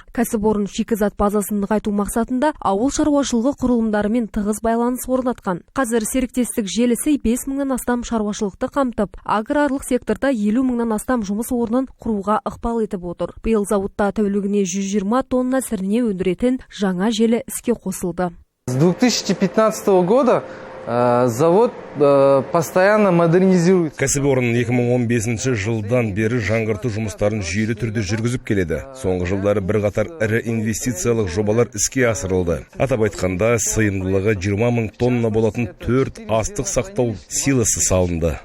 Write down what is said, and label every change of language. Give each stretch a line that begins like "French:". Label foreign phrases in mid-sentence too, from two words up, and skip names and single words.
Kazakh: Кәсіпорын шикізат базасын нығайту мақсатында ауыл шаруашылығы құрылымдарымен тығыз байланыс орнатқан. Қазір серіктестік желісі 5 мыңнан астам шаруашылықты қамтып, аграрлық секторда 50 мыңнан астам жұмыс орнын құруға ықпал етіп отыр. Биыл зауытта тәулігіне 120 тонна сірне өндіретін жаңа желі іске қосылды.
Russian: С 2015 года завод постоянно модернизируется.
Kazakh: Кәсіпорын 2015 жылдан бері жаңғырту жұмыстарын жүйелі түрде жүргізіп келеді. Соңғы жылдары бірқатар ірі инвестициялық жобалар іске асырылды. Атап айтқанда, сыйымдылығы 20 мың тонна болатын 4 астық сақтау силосы салынды.